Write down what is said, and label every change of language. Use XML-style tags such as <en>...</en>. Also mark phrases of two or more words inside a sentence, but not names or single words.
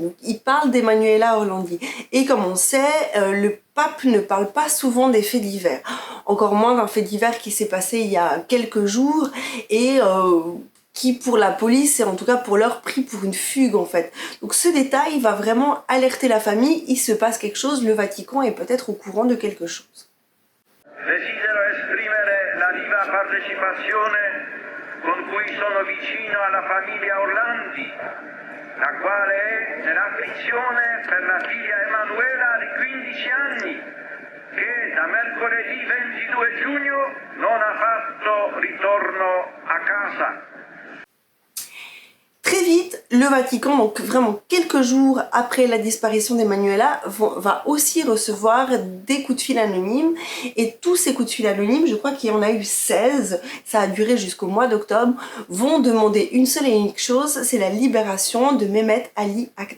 <fr>Donc, il parle d'Emanuela Orlandi. Et comme on sait, le pape ne parle pas souvent des faits divers. Encore moins d'un fait divers qui s'est passé il y a quelques jours et qui pour la police et en tout cas pour leur pris pour une fugue en fait. Donc ce détail va vraiment alerter la famille, il se passe quelque chose, le Vatican est peut-être au courant de quelque chose.</fr> <it>Desidero esprimere la viva partecipazione con cui sono vicino alla famiglia Orlandi, la quale è nell'afflizione per la figlia Emanuela di 15 anni, che da mercoledì 22 giugno non ha fatto ritorno a casa.</it> <fr>Très vite, le Vatican, donc vraiment quelques jours après la disparition d'Emanuela, va aussi recevoir des coups de fil anonymes. Et tous ces coups de fil anonymes, je crois qu'il y en a eu 16, ça a duré jusqu'au mois d'octobre, vont demander une seule et unique chose, c'est la libération de Mehmet Ali Agca.</fr>